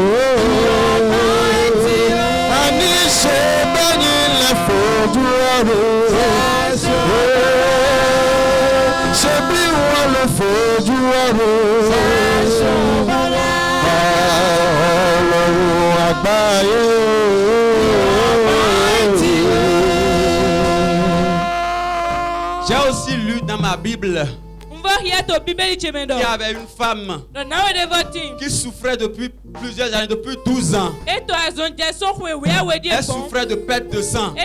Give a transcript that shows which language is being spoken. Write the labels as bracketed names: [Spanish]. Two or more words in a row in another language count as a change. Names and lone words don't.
[Yoruba] Àní ṣe bẹ́ẹ̀ ni lè fojú ọ̀run ṣe bí wọ́n lè fojú ọ̀run. Ọlọ́run àgbáyé o. [French] J'ai aussi lu dans ma Bible qu'il y avait une femme qui souffrait depuis plusieurs années, depuis 12 ans. Elle souffrait de perte de sang.